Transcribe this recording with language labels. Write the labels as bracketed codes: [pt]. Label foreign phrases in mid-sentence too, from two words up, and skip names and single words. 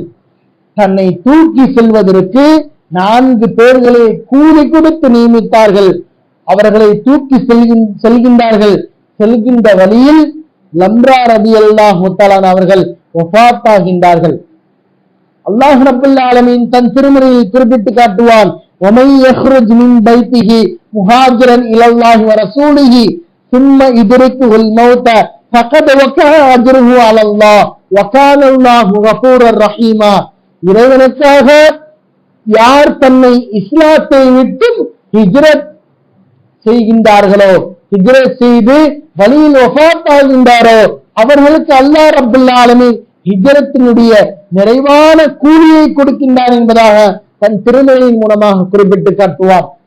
[ta] தன்னை தூக்கி செல்வதற்கு 4 பேர்களை கூலி கொடுத்து நியமித்தார்கள். அவர்களை தூக்கி செல்கின்றார்கள். செல்கின்ற வழியில் லம்ரா [ar] رضي الله تعالى [ta] அவர்கள் வஃபாத் ஆகின்றார்கள். அல்லாஹ் [ar] رب العالمين [ta] தன் திருமறையில் குறிப்பிட்டு காட்டுவான், [ar] وَمَن يَخْرُجْ مِنْ بَيْتِهِ مُهَاجِرًا إِلَى اللَّهِ وَرَسُولِهِ ثُمَّ يُدْرِكُهُ الْمَوْتُ فَقَدْ وَقَعَ أَجْرُهُ عَلَى اللَّهِ وَكَانَ اللَّهُ غَفُورًا رَحِيمًا. [ta] இறைவனுக்காக யார் தன்னை இஸ்லாத்தை விட்டு ஹிஜ்ரத் செய்கின்றார்களோ, ஹிஜ்ரத் செய்து வழியில் வஃபாத் ஆகின்றாரோ, அவர்களுக்கு அல்லாஹ் [ar] رب العالمين [ta] ஹிஜ்ரத்தினுடைய நிறைவான கூலியை கொடுக்கின்றார் என்பதாக தன் திருமறையின் மூலமாக குறிப்பிட்டு காட்டுவார்.